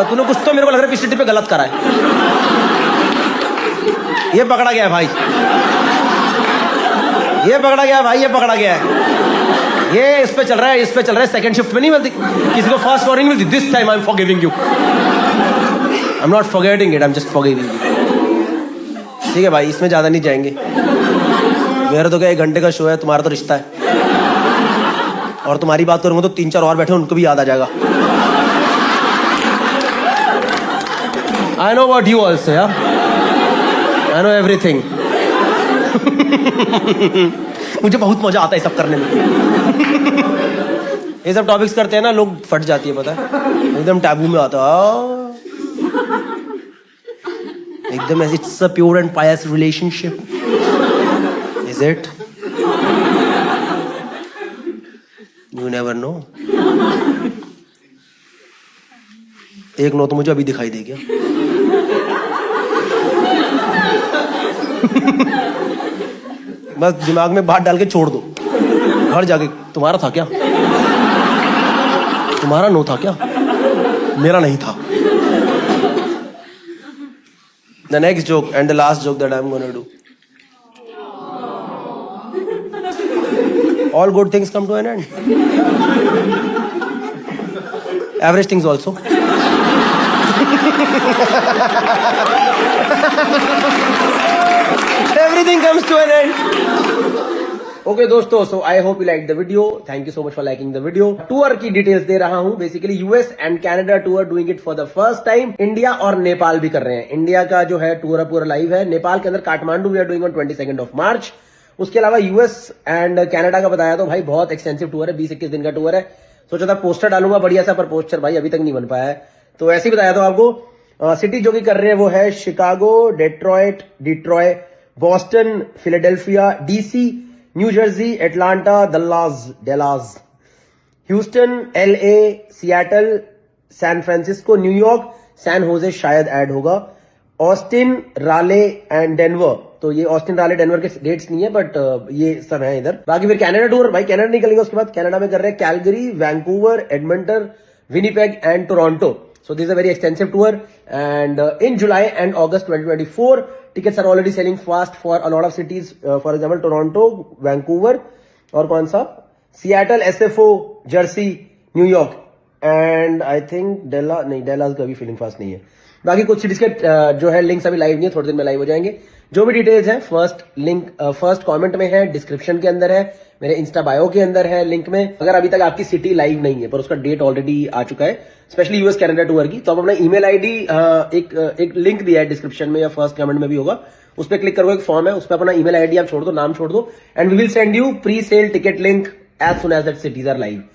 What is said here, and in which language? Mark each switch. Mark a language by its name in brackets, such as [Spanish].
[Hindi] तूने कुछ तो मेरे को लग रहा है पिछले ट्रिप पे गलत करा है। ये पकड़ा गया है भाई, ये पकड़ा गया है भाई, ये पकड़ा गया है। ये इस पे चल रहा है, इस पे चल रहा है। सेकंड शिफ्ट में नहीं मिलती किसी को, फर्स्ट वार्निंग मिलती। [English] This time I am forgiving you. I'm not forgetting it, I'm just forgiving you. [Hindi] ठीक है भाई, इसमें ज्यादा नहीं जाएंगे। मेरा तो क्या 1 घंटे का शो है, तुम्हारा तो रिश्ता है। और तुम्हारी बात करूंगा तो 3-4 और बैठे उनको भी याद आ जाएगा। [English] I know what you also, yeah I know everything. [Hindi] मुझे बहुत मजा आता है सब करने में। ये सब टॉपिक्स करते हैं ना, लोग फट जाती है, पता है, एकदम टैबू में आता है एकदम। [English] As it's a pure and pious relationship, is it? You never know. [Hindi] एक नो तो मुझे अभी दिखाई दे गया। बस दिमाग में बात डाल के छोड़ दो, घर जाके तुम्हारा था क्या, तुम्हारा नो था क्या, मेरा नहीं था। [English] The next joke and the last joke that I'm gonna do. All good things come to an end. Average things also. Everything comes to an end. Okay दोस्तों, so I hope you like the video. Thank you so much for liking the video. [Hindi] Tour की details दे रहा हूं। [English] Basically US and Canada tour, doing it for the first time. [Hindi] India और नेपाल भी कर रहे हैं। India का जो है टूर पूरा लाइव है। नेपाल के अंदर Kathmandu [English] We are doing on 22 of March. [Hindi] उसके अलावा यूएस एंड कनाडा का बताया तो भाई बहुत एक्सटेंसिव टूर है, 20-21 दिन का टूर है। सोचा था पोस्टर डालूंगा बढ़िया सा, पर पोस्टर भाई अभी तक नहीं बन पाया है, तो ऐसे ही बताया था आपको। सिटी जो कि कर रहे हैं वो है Chicago, Detroit, Boston, Philadelphia, DC, new Jersey, Atlanta, Dallas, Houston, LA, Seattle, San Francisco, New York, San Jose शायद ऐड होगा, ऑस्टिन, राले एंड डेनवर। तो ये ऑस्टिन, राले, डेनवर के डेट्स नहीं है, बट ये सब है इधर। बाकी फिर कनाडा टूर, भाई कनाडा निकलेंगे उसके बाद। कनाडा में कर रहे हैं Calgary, Vancouver, Edmonton, Winnipeg and Toronto. [English] So this is a very extensive tour, and in July and August 2024, tickets are already selling fast for a lot of cities. For example, Toronto, Vancouver, [Hindi] और कौन सा, [English] Seattle, SFO, Jersey, New York, and I think Dallas [Hindi] का भी [English] feeling fast [Hindi] नहीं है। बाकी कुछ cities के जो है लिंक्स अभी लाइव नहीं है, थोड़े दिन में लाइव हो जाएंगे। जो भी डिटेल्स है फर्स्ट कमेंट में है, डिस्क्रिप्शन के अंदर है, मेरे इंस्टा बायो के अंदर है लिंक में। अगर अभी तक आपकी सिटी लाइव नहीं है पर उसका डेट ऑलरेडी आ चुका है, स्पेशली यूएस कनाडा टूर की, तो आप अपना ईमेल आईडी, एक लिंक दिया है डिस्क्रिप्शन में या फर्स्ट कमेंट में भी होगा, उस पर क्लिक करो, एक फॉर्म है, उस पर अपना ईमेल आईडी आप छोड़ दो, नाम छोड़ दो, [English] And we will send you pre sale ticket link as soon as that cities are live.